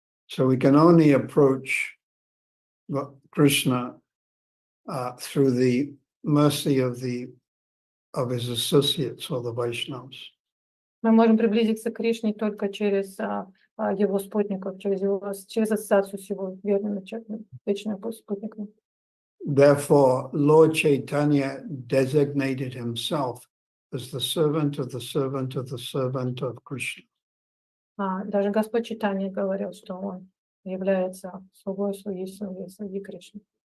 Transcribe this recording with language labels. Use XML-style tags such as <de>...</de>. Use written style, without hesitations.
<en>So we can only approach Krishna through the mercy of his associates or the Vaishnavas.</en> <ru>Мы можем приблизиться к Кришне только через его спутников, через ассоциацию с его верными, вечными спутниками.</ru> <en>Therefore, Lord Chaitanya designated himself as the servant of the servant of the servant of Krishna.</en> <ru>Даже Господь Чайтанья говорил, что он является слугой слуги Кришны.</ru>